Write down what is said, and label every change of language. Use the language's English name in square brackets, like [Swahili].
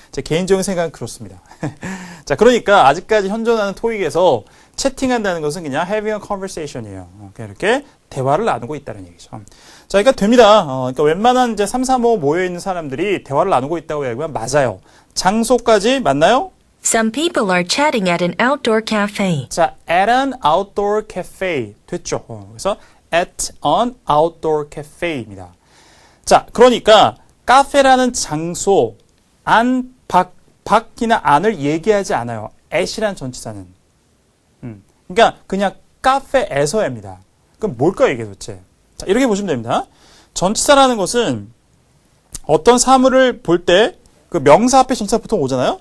[Korean] 제 개인적인 생각은 그렇습니다. 자, 그러니까 아직까지 현존하는 토익에서 채팅한다는 것은 그냥 [English] having a conversation [Korean] 이에요. 그냥 이렇게 대화를 나누고 있다는 얘기죠. 자, 그러니까 됩니다. 그러니까 웬만한 이제 3, 4, 5 모여있는 사람들이 대화를 나누고 있다고 얘기하면 맞아요. 장소까지 맞나요? [English] Some people are chatting at an outdoor cafe. 자, at an outdoor cafe. [Korean] 됐죠. 그래서 [English] at an outdoor cafe입니다. [Korean] 자, 그러니까 카페라는 장소, 안, 밖이나 안을 얘기하지 않아요. at이라는 전치사는. 그러니까 그냥 카페에서입니다. 그럼 뭘까요, 이게 도대체? 자, 이렇게 보시면 됩니다. 전치사라는 것은 어떤 사물을 볼 때 그 명사 앞에 전치사 보통 오잖아요.